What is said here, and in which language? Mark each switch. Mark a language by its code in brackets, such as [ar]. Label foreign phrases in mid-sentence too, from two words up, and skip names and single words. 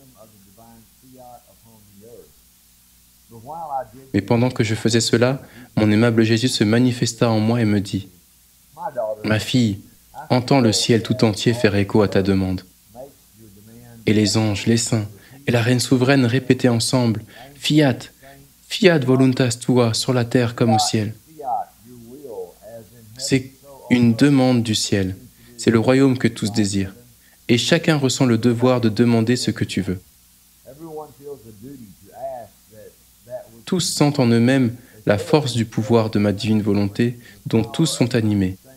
[fr] Mais pendant que je faisais cela, mon aimable Jésus se manifesta en moi et me dit « Ma fille, entends le ciel tout entier faire écho à ta demande. » Et les anges, les saints et la reine souveraine répétaient ensemble « [la] Fiat, fiat voluntas tua [fr] sur la terre comme au ciel. » C'est une demande du ciel, c'est le royaume que tous désirent. Et chacun ressent le devoir de demander ce que tu veux. Tous sentent en eux-mêmes la force du pouvoir de ma divine volonté dont tous sont animés.